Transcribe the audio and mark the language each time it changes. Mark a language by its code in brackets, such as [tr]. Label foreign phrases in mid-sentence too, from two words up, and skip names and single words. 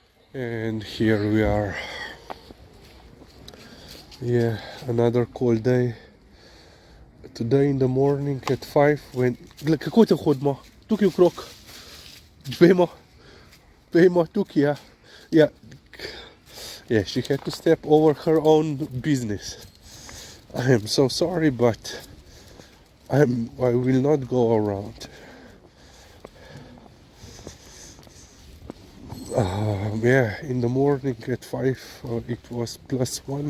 [en] And here we are. Yeah, another cold day. Today in the morning at 5 when... [sl] Kako te hodimo? Tukaj okrog. Vemo, tukaj, ja. [en] Yeah. Yeah, she had to step over her own business. I am so sorry, but I will not go around. Yeah, in the morning at 5 it was +1.